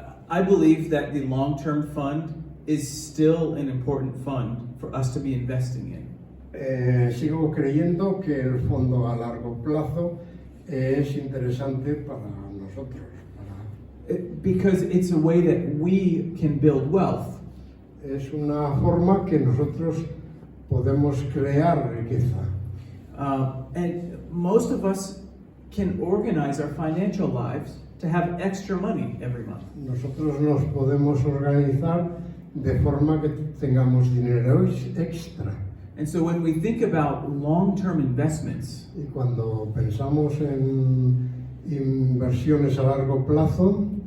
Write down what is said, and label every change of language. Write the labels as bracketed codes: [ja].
[en] I believe that the long-term fund is still an important fund for us to be investing in. [es] Sigo creyendo que el fondo a largo plazo es interesante para nosotros. [en] Because it's a way that we can build wealth. [es] Es una forma que nosotros podemos crear riqueza. [en] And most of us can organize our financial lives to have extra money every month. [es] Nosotros nos podemos organizar de forma que tengamos dinero extra. [en] And so when we think about long-term investments, [es] Y cuando pensamos en inversiones a largo plazo,